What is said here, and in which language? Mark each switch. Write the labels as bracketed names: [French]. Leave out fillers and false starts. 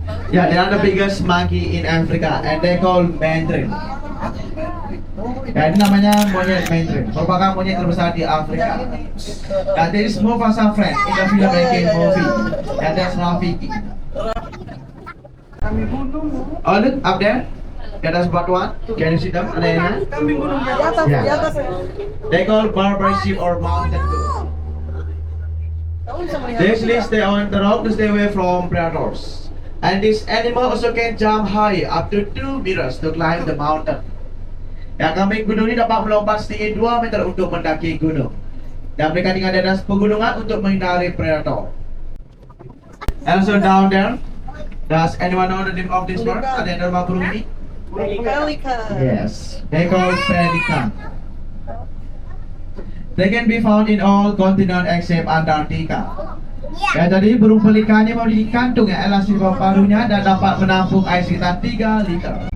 [English] Yeah, they are the biggest monkey in Africa, and they call mandarin. [Indonesian] Ya, ini namanya monyet mandarin, merupakan monyet terbesar di Afrika. [English] And there is Mufasa friend in the filmmaking movie, and that's Rafiki. Oh, look up there. That is what one. Can you see them? [Indonesian] Ada yang? Kambing gunung di atas, Ya. di atas. [English] They call Barbary sheep or mountain goat. [Indonesian] Kamu bisa melihat. [English] They usually stay on the rock to stay away from predators. And this animal also can jump high up to 2 meters to climb the mountain. [Indonesian] Ya, kambing gunung ini dapat melompat setinggi 2 meter untuk mendaki gunung. Dan mereka tinggal di atas pegunungan untuk menghindari predator. [English] And also down there, does anyone know the name of this bird? [Indonesian] Ada yang nama burung ini? Pelikan. [English] Yes, they call pelican. They can be found in all continents except Antarctica. [Indonesian] Ya, jadi burung pelikan ini memiliki kantung yang elastis di bawah paruhnya dan dapat menampung air sekitar 3 liter.